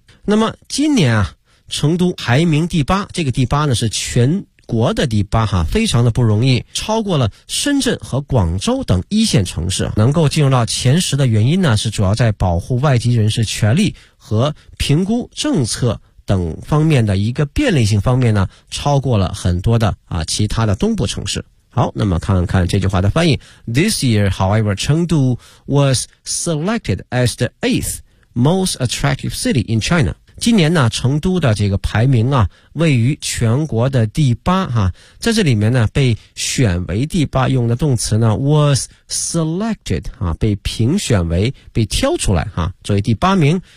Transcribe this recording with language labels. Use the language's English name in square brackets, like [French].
[Chinese] 那么今年啊成都排名第八，这个第八呢是全国的第八哈，非常的不容易，超过了深圳和广州等一线城市。能够进入到前十的原因呢是主要在保护外籍人士权利和评估政策等方面的一个便利性方面呢超过了很多的啊其他的东部城市。好，那么看看这句话的翻译。 [English] This year, however, Chengdu was selected as the 8th most attractive city in China. [Chinese] 今年呢成都的这个排名啊位于全国的第八啊，在这里面呢被选为第八，用的动词呢 was selected 啊，被评选为被挑出来啊作为第八名。